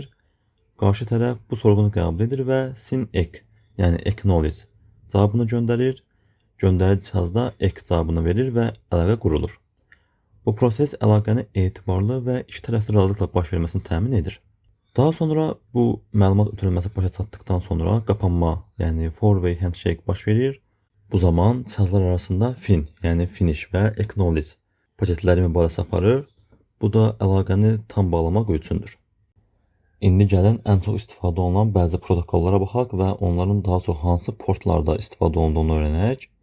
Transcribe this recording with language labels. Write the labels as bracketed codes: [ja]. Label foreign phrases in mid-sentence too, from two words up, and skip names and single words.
[az] Qarşı tərəf bu sorğunu qəbul edir və SYN-ECK, yəni acknowledge cavabını göndərir. Göndərici cihazda ECK cavabını verir və əlaqə qurulur. Bu proses əlaqəni etibarlı və iki tərəfli razılıqla baş verməsini təmin edir. Daha sonra bu məlumat ötürülməsi başa çatdıqdan sonra qapanma, yəni [en] four-way handshake [az] baş verir. Bu zaman cihazlar arasında FIN, yəni finish və acknowledge paketləri mübadiləsi aparır. Bu da əlaqəni tam bağlamaq üçündür. İndi gəlin ən çox istifadə olunan bəzi protokollara baxaq və onların daha çox hansı portlarda istifadə olunduğunu öyrənək.